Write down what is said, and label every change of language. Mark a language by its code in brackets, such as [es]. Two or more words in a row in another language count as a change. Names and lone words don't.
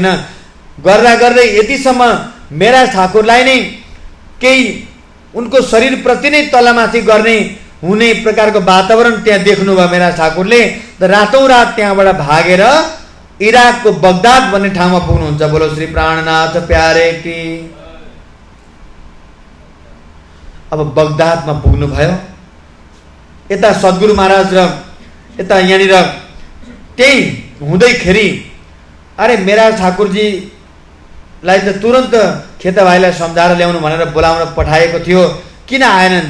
[ne] गर्दा गर्दै यतिसम्म मेरा ठाकुरलाई नै केही उनको शरीरप्रति नै तलमाथि गर्ने हुने प्रकारको वातावरण त्यहाँ देख्नुभयो मेराज ठाकुरले। त रातौं रात त्यहाँबाट भागेर इराकको बगदाद भन्ने ठाउँमा पुग्नुहुन्छ। [hi] बोलो श्री प्राणनाथ प्यारे की। [ne] अब बगदादमा पुग्नुभयो। यता सद्गुरु महाराज र यता यहाँनिर त्यही हुँदैखेरि अरे मेराज ठाकुरजीलाई त तुरन्त खेता भाइलाई सम्झाएर ल्याउनु भनेर बोलाउन पठाएको थियो, किन आएनन्?